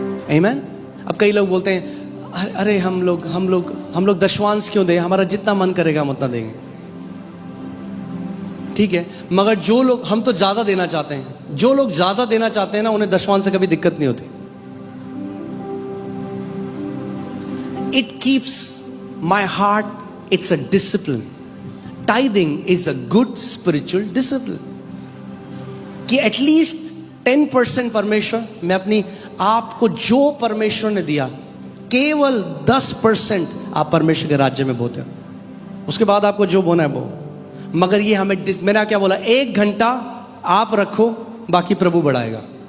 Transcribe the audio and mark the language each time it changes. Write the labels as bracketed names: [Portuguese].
[Hindi] आमीन। अब कई लोग बोलते हैं अरे हम लोग दशवांश क्यों दें, हमारा जितना मन करेगा हम उतना देंगे। ठीक है, मगर जो लोग, हम तो ज्यादा देना चाहते हैं, जो लोग ज्यादा देना चाहते हैं ना, उन्हें दशवांश से कभी दिक्कत नहीं होती। [English] It keeps my heart, it's a discipline. Tithing is a good spiritual discipline. [Hindi] कि एटलीस्ट 10% परमेश्वर, मैं अपनी आप को जो परमेश्वर ने दिया, केवल 10% आप परमेश्वर के राज्य में बोते हो। उसके बाद आपको जो बोना है वो। मगर ये हमें, मैंने क्या बोला, 1 घंटा आप रखो, बाकी प्रभु बढ़ाएगा।